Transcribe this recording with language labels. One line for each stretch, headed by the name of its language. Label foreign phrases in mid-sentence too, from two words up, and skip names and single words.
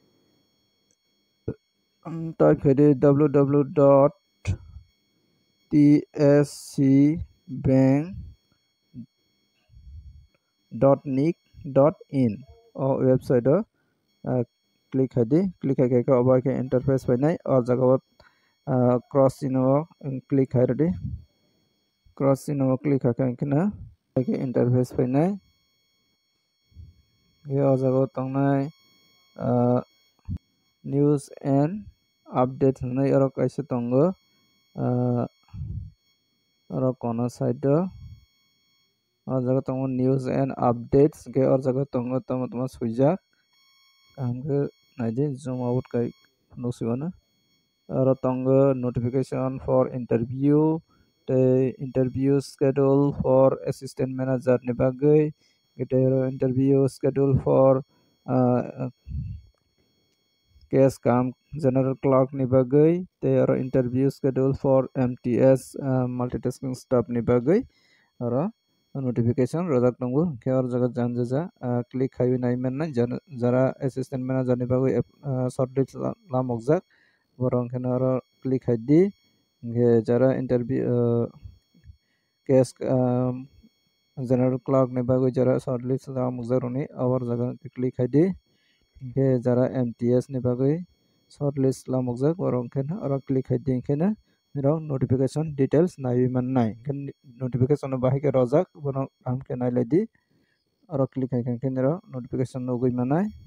Kok Borok: www.tscbank.nic.in o website o click khaidi click khai ka oba ke interface painai o jaga o
English: cross sign
Kok Borok: o click khairodi
English: cross sign
Kok Borok: o click khai ingke na interface painai o jaga tongnai
English: news and update
Kok Borok: hinai oro kaisa tongo oro kono side o jaga tongo
English: news and updates
Kok Borok: ke o jaga tongo tamo suijak angke naidi
English: zoom out
Kok Borok: kai nusigona oro tongo
English: notification for interview
Kok Borok: tei
English: interview schedule for assistant manager
Kok Borok: ni bagui
English: interview schedule for
Kok Borok: case kam
English: general clerk
Kok Borok: ni bagui tei oro
English: interview schedule for MTS multitasking staff
Kok Borok: ni bagui oro notification rojak tongo ke or jaga janjaja click khai naimannai jara
English: assistant manager
Kok Borok: ni bagui shortlist lamokjak borong kheno oro click khai di jara interview case
English: general clerk
Kok Borok: ni bagui jara shortlist lamokjak roni or jaga click khai di jara MTS ni bagui shortlist lamokjak borong kheno oro click khai di kheno nirok
English: notification details
Kok Borok: naiwi mannai notification bahai ke rojak bono amke nailai di oro click khai khai nirok notification nugui manai